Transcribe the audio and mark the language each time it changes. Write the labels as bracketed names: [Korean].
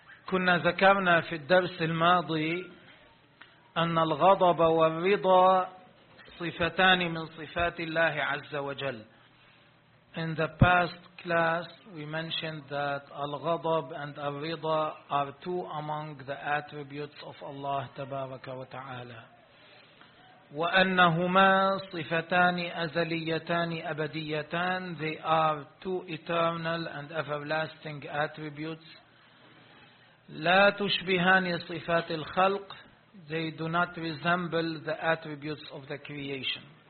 [Arabic] كنا ذكرنا في الدرس الماضي أن الغضب والرضا صفتان من صفات الله عز وجل. [English] In the past class, we mentioned that الغضب and الرضا are two among the attributes of Allah [Arabic] تبارك وتعالى. وأنهما صفتان أزليتان أبديتان. [English] They are two eternal and everlasting attributes. [Arabic] لا تشبهان صفات الخلق. [English] They do not resemble the attributes of the creation.